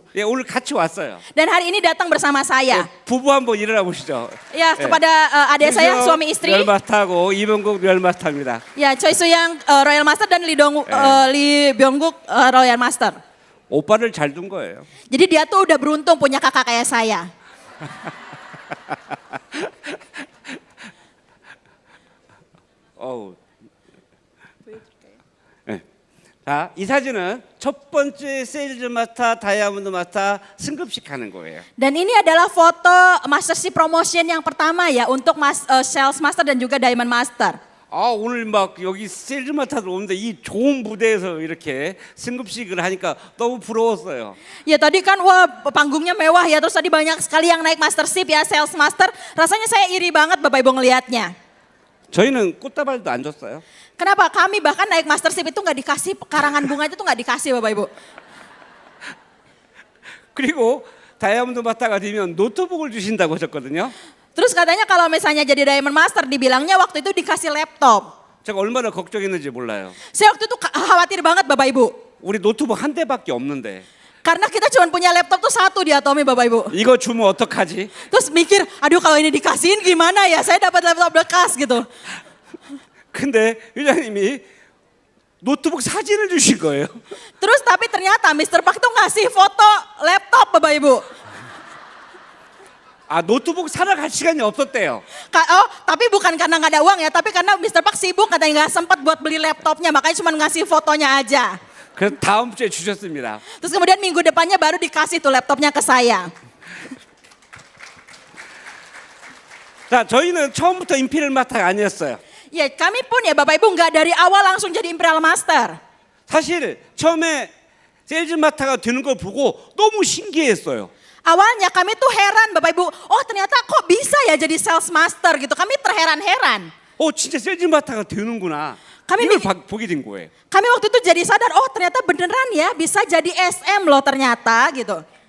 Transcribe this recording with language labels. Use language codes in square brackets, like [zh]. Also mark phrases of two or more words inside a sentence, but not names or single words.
[ko] 예, 오늘 같이 왔어요. [id] Dan hari ini datang bersama saya. [ko] 부부 한번 일어나 보시죠. [id] Ya kepada adik saya suami istri. [ko] 뇌알 마스터하고 이병국 뇌알 마스터입니다. [id] Ya Choi Soo-yang Royal Master dan Lee Byung-guk Royal Master. [ko] 오빠를 잘 둔 거예요. [id] Jadi dia tuh udah beruntung punya kakak kayak saya. [ko] 네. 자, 이 사진은 첫 번째 세일즈 마스터, 다이아몬드 마스터 승급식 하는 거예요. [id] Dan ini adalah foto [en] Mastership Promotion [id] yang pertama ya untuk Sales Master dan juga Diamond Master. [ko] 오늘 막 여기 세일즈 마스터들 오는데 이 좋은 무대에서 이렇게 승급식을 하니까 너무 부러웠어요. [id] Ya tadi kan wah panggungnya mewah ya terus tadi banyak sekali yang naik Mastership ya Sales Master. Rasanya saya iri banget Bapak Ibu ngelihatnya. [ko] 저희는 꽃다발도 안 줬어요. [id] Kenapa? Kami bahkan naik Mastership itu nggak dikasih karangan bunga itu tuh nggak dikasih Bapak Ibu. [ko] 그리고 다이아몬드 마스터가 되면 노트북을 주신다고 하셨거든요. [id] Terus katanya kalau misalnya jadi Diamond Master dibilangnya waktu itu dikasih laptop. [ko] 제가 얼마나 걱정했는지 몰라요. [id] Saya waktu itu khawatir banget Bapak Ibu. [ko] 우리 노트북 한 대밖에 없는데 [id] Karena kita cuma punya laptop tuh 1 di Atomi Bapak Ibu. [ko] 이거 주면 어떡하지? [id] Terus mikir, aduh kalau ini dikasihin gimana ya? Saya dapat laptop bekas gitu. [ko] 근데 회장님이 노트북 사진을 주신 거예요. [id] Terus tapi ternyata Mr. Park tuh ngasih foto laptop Bapak Ibu. [ko] 노트북 사러 갈 시간이 없었대요. [id] Tapi bukan karena nggak ada uang ya, tapi karena Mr. Park sibuk katanya nggak sempat buat beli laptopnya, makanya cuma ngasih fotonya aja. [ko] 그래서 다음 주에 주셨습니다. [id] Terus kemudian minggu depannya baru dikasih tuh laptopnya ke saya. [ko] 자, 저희는 처음부터 임페리얼 마스터가 아니었어요. [id] Ya kami pun ya Bapak Ibu nggak dari awal langsung jadi Imperial Master. 사실 처음에 세일즈 마스터가 되는 걸 보고 너무 신기했어요. Awalnya kami tuh heran Bapak Ibu, ternyata kok bisa ya jadi Sales Master gitu. Kami terheran-heran. [ko] 진짜 세일즈 마스터가 되는구나. [id] Kami [ko] 이걸 보게 된 거예요. [id] Kami waktu itu jadi sadar, ternyata beneran ya bisa jadi SM loh ternyata gitu.